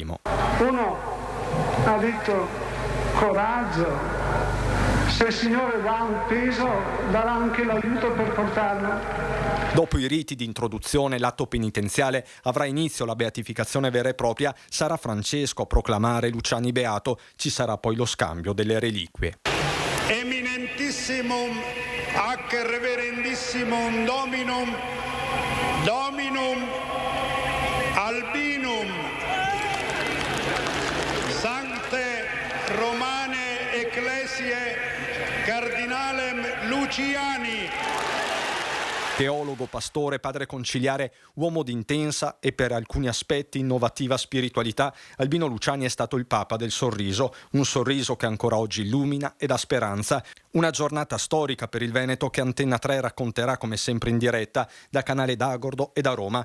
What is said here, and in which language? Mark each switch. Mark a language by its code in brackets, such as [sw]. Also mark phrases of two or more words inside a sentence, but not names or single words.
[it] Uno ha detto coraggio, se il Signore dà un peso darà anche l'aiuto per portarlo. Dopo i riti di introduzione, l'atto penitenziale, avrà inizio la beatificazione vera e propria. Sarà Francesco a proclamare Luciani beato. Ci sarà poi lo scambio delle reliquie. [la] Eminentissimum ac reverendissimum Dominum Albinum Sancte Romane Ecclesiae Cardinalem Luciani. [it] Teologo, pastore, padre conciliare, uomo di intensa e per alcuni aspetti innovativa spiritualità, Albino Luciani è stato il Papa del sorriso, un sorriso che ancora oggi illumina e dà speranza. Una giornata storica per il Veneto che Antena 3 racconterà come sempre in diretta da Canale d'Agordo e da Roma.